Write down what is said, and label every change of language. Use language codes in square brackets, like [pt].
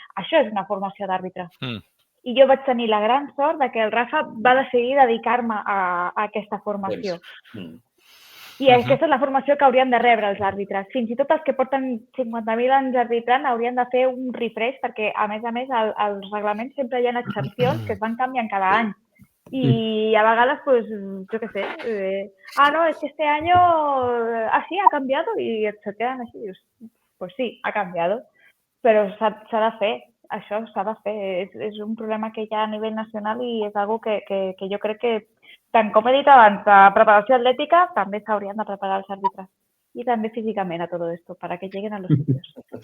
[ca] Això és una formació d'àrbitre. I jo vaig tenir la gran sort que el Rafa va decidir dedicar-me a aquesta formació. I aquesta és la formació que haurien de rebre els àrbitres. Fins i tot els que porten 50.000 anys arbitrant haurien de fer un refresh perquè, a més, als reglaments sempre hi ha excepcions que es van canviant cada any. [es] Y a vegades, pues, yo qué sé, no, es que este año así ha cambiado y se quedan así. Pues sí, ha cambiado, [ca] però s'ha de fer, això s'ha de fer. És un problema que hi ha a nivell nacional i és algo que jo crec que tant com he dit abans, de preparació atlètica, també s'haurien de preparar els àrbitres. [es] Y también físicamente a todo esto, para que lleguen a los sitios.